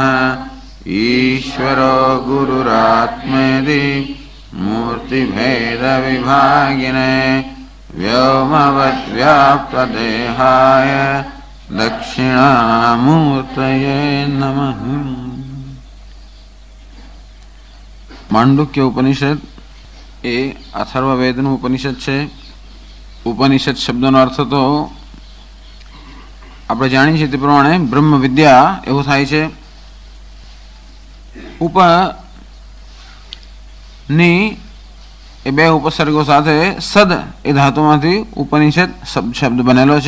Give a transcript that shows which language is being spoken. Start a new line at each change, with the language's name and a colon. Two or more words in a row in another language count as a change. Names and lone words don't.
Sanskrit: ईश्वरो गुरुरात्मेति मूर्तिभेदविभागिने व्योमवद्व्याप्तदेहाय दक्षिणामूर्तये नमः।
Gujarati: मांडुक्य उपनिषद એ અથર્વવેદનું ઉપનિષદ છે। ઉપનિષદ શબ્દનો અર્થ તો આપણે જાણીએ છીએ તે પ્રમાણે બ્રહ્મ વિદ્યા એવું થાય છે। ઉપની એ બે ઉપસર્ગો સાથે સદ એ ધાતુમાંથી ઉપનિષદ શબ્દ બનેલો છે।